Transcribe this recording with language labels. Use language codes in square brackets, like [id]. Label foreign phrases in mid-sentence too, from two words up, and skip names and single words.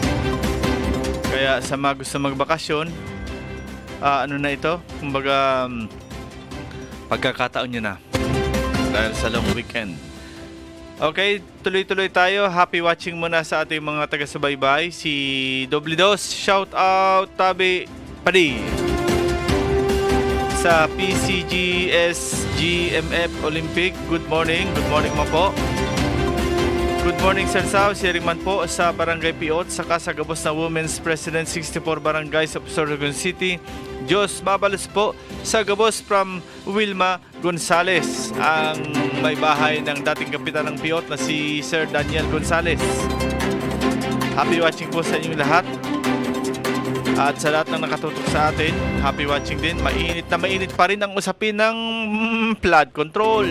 [tl] Kaya sa mga gusto magbakasyon, ano na ito? Kumbaga, pagkakataon nyo na dahil sa [en] long weekend. [tl] Okay, tuloy-tuloy tayo. [en] Happy watching [tl] muna sa ating mga taga-subaybay. Si Doblidos, [en] shout out [bik] Tabi Padi. [tl] Sa PCGS GMF Olympic, [en] good morning [tl] mo po. [en] Good morning, Sir Sao. [bik] Sharing man po sa Barangay Piot, saka sa gabos na Women's President 64 Barangays of Sorsogon City. Diyos mabalos po sa gabos [tl] from Wilma Gonzales, ang may bahay ng dating kapitan ng Piot na si Sir Daniel Gonzales. [en] Happy watching [tl] po sa inyong lahat. At sa lahat ng nakatutok sa atin, [en] happy watching [tl] din. Mainit na mainit pa rin ang usapin ng [en] flood control.